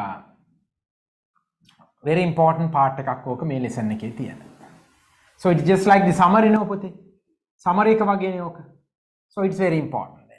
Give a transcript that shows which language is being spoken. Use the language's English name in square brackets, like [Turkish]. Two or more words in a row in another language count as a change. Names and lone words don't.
[English] very important part [Sinhala] එකක් ඕක මේ [English] lesson [Sinhala] එකේ තියෙන [English] so it's just like the summary [Sinhala] නෝ පුතේ [English] summary [Sinhala] එක වගේනේ ඕක [English] so it's very important